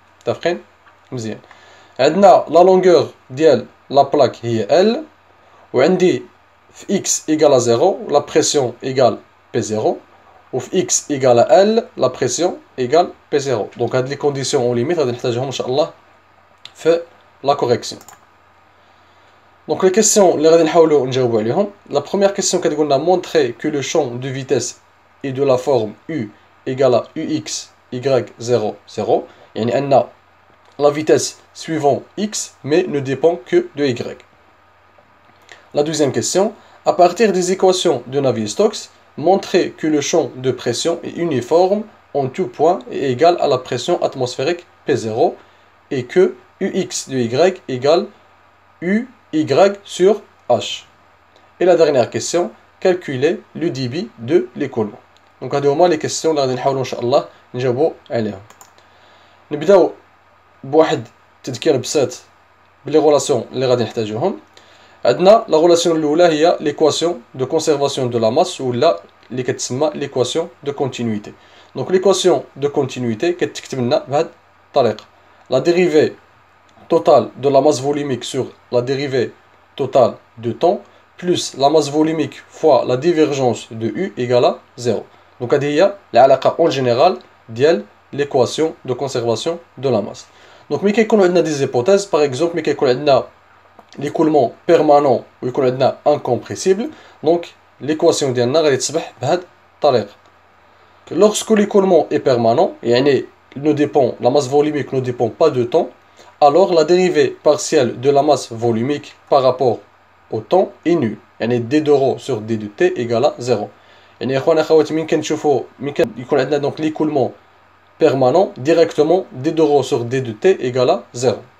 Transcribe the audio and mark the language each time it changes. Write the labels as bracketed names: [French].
[Arabic] متفقين؟ مزيان. عندنا لا لونغور ديال لا بلاك هي L، وعندي في x égale à 0 لا بريسيون égale P0، وفي x égale à L لا بريسيون égale P0. دونك هاد لي كونديسيون اون ليميت غادي نحتاجهم ان شاء الله في لا كوريكسيون. [French] Donc les questions [Arabic] اللي غادي نحاولوا نجاوبوا عليهم. [French] La première question [Arabic] كتقول لنا [French] montrer que le champ de vitesse est de la forme u égale à ux y0 0، [Arabic] يعني أن [French] la vitesse suivant x mais ne dépend que de y. La deuxième question, à partir des équations de Navier-Stokes, montrer que le champ de pression est uniforme en tout point et égal à la pression atmosphérique P0 et que ux de y égale u y sur h. Et la dernière question, calculer le débit de l'écoulement. [Arabic] Donc هادو هما لي كيسيون اللي غادي نحاولوا ان شاء الله نجاوبوا عليهم. نبداو بواحد التذكير بسيط بلي غولاسيون اللي غادي نحتاجوهم. عندنا لا غولاسيون الاولى هي ليكواسيون دو كونسيرفاسيون دو لا ماس، ولا اللي كتسمى ليكواسيون دو كونتينيتي. دونك ليكواسيون دو كونتينيتي كتكتب لنا بهاد الطريقه: لا ديريفي [French] totale de la masse volumique sur la dérivée totale de temps plus la masse volumique fois la divergence de U égale à 0. Donc [Arabic] هذه هي العلاقة [French] en général ديال l'équation de conservation de la masse. [Arabic] Donc ملي كيكونوا عندنا [French] des hypothèses، par exemple [Arabic] ملي كيكون عندنا l'écoulement permanent ويكون عندنا incompressible، donc l'équation ديالنا غادي تصبح بهذه الطريقة. [French] Lorsque l'écoulement est permanent يعني la masse volumique ne dépend pas de temps، alors la dérivée partielle de la masse volumique par rapport au temps est nulle. يعني d de ρ sur d de t égale à 0. [Arabic] يعني اخواني اخواتي من كنشوفوا يكون عندنا [French] donc l'écoulement permanent directement d de ρ sur d de t égale à 0.